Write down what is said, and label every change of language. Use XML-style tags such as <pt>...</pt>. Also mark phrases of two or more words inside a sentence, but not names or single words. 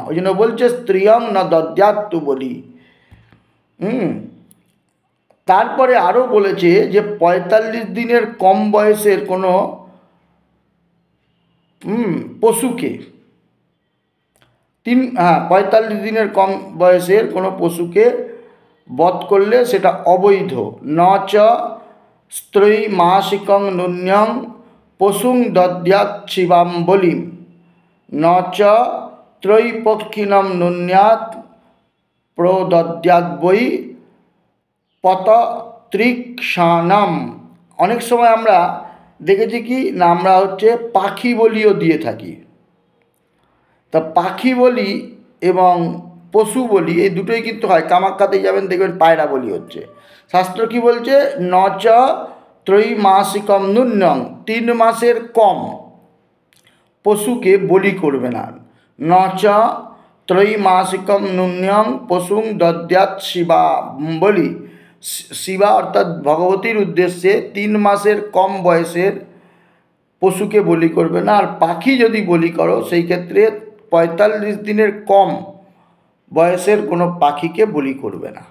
<bn>ওই জন্য বলছে</bn> <sa>স্ত্রিয়ং না দদ্যাত্তু</sa> <bn>বলি। তারপরে আরও বলেছে যে 45 দিনের কম বয়সের কোনো পশুকে 45 দিনের কম বয়সের কোনো পশুকে বধ করলে সেটা অবৈধ।</bn> <sa>ন চ স্ত্রৈ মাসিকং নুন্যং পশুং দদ্যাৎ শিবাম বলিম ন চ ত্রৈপক্ষিণম নুন্যাৎ প্রদদ্যাৎ বৈ পততৃক্ষাণাম।</sa> <bn>অনেক সময় আমরা দেখেছি কি না, আমরা হচ্ছে পাখি বলিও দিয়ে থাকি। তা পাখি বলি এবং পশু বলি এই দুটোই কিন্তু হয়। কামাখ্যাতে যাবেন দেখবেন পায়রা বলি হচ্ছে। শাস্ত্র কি বলছে</bn> <sa>ন চ ত্রৈমাসিকম নুন্যং,</sa> <bn>3 মাসের কম পশুকে বলি করবে না।</bn> <sa>ন চ ত্রৈমাসিকম নুন্যং পশুং দদ্যাৎ শিবা বলি।</sa> <bn>শিবা অর্থাৎ ভগবতীর উদ্দেশ্যে 3 মাসের কম বয়সের পশুকে বলি করবে না। আর পাখি যদি বলি করো সেই ক্ষেত্রে 45 দিনের কম বয়সের কোনো পাখিকে বলি করবে না।</bn>